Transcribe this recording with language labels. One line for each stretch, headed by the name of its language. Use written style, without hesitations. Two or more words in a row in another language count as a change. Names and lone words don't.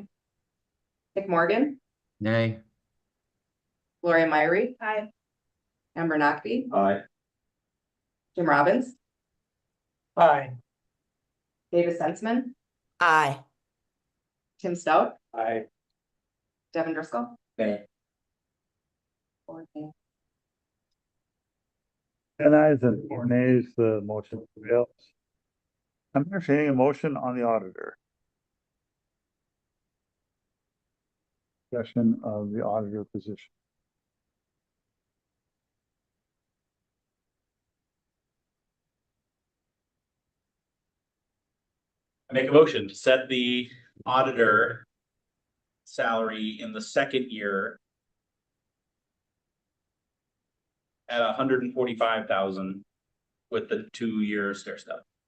English: Nick Morgan, Nay. Gloria Myrie, Aye. Amber Nakbi, Aye. Jim Robbins, Aye. David Sensman, Aye. Tim Stout, Aye. Devin Driscoll. Nay. 4 nay. 10 ayes and 4 nays, the motion prevails. I'm entertaining a motion on the auditor. Discussion of the auditor position. I make a motion to set the auditor salary in the second year at 145,000 with the 2-year stair step.